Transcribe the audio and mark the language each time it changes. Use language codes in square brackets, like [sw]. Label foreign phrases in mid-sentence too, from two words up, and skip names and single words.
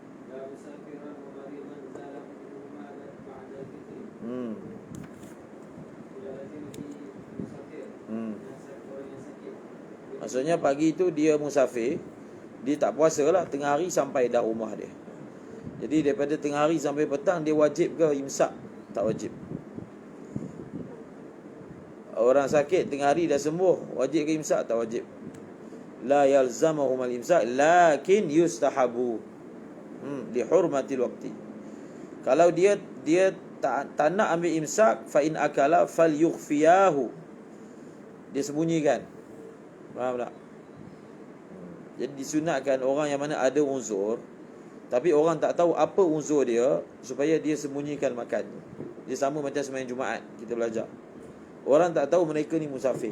[ms] Maksudnya pagi itu dia musafir, dia tak puasa lah tengah hari sampai dah rumah dia. Jadi daripada tengah hari sampai petang, dia wajib ke imsak? Tak wajib. Orang sakit tengah hari dah sembuh, wajib ke imsak? Tak wajib. [ar] لا يلزمهم الإمساك لكن يستحب لحرمة الوقت. [ms] Kalau dia tak nak ambil imsak, [ar] فإن أكل فليخفه. [ms] Dia sembunyikan. Faham tak? Jadi disunatkan orang yang mana ada uzur, tapi orang tak tahu apa uzur dia, supaya dia sembunyikan makan. Dia sama macam sembahyang Jumaat kita belajar. Orang tak tahu mereka ni musafir.